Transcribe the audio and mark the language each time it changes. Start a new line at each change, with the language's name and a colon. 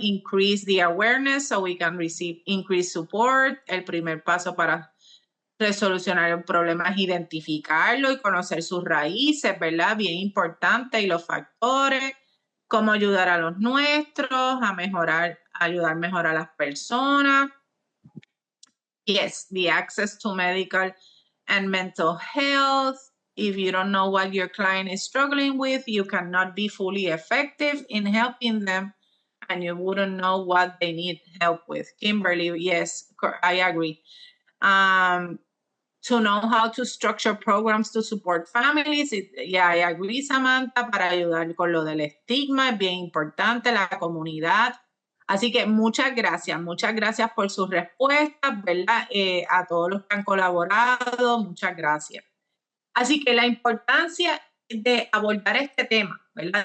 English: Increase the awareness so we can receive increased support.
Spanish: El primer paso para resolucionar un problema es identificarlo y conocer sus raíces, ¿verdad? Bien importante, y los factores, cómo ayudar a los nuestros, ayudar mejor a las personas.
English: Yes, the access to medical and mental health. If you don't know what your client is struggling with, you cannot be fully effective in helping them, and you wouldn't know what they need help with. Kimberly, yes, I agree. To know how to structure programs to support families. Yeah, I agree,
Spanish: Samantha, para ayudar con lo del estigma, es bien importante, la comunidad. Así que muchas gracias por sus respuestas, ¿verdad? A todos los que han colaborado, muchas gracias. Así que la importancia de abordar este tema, ¿verdad?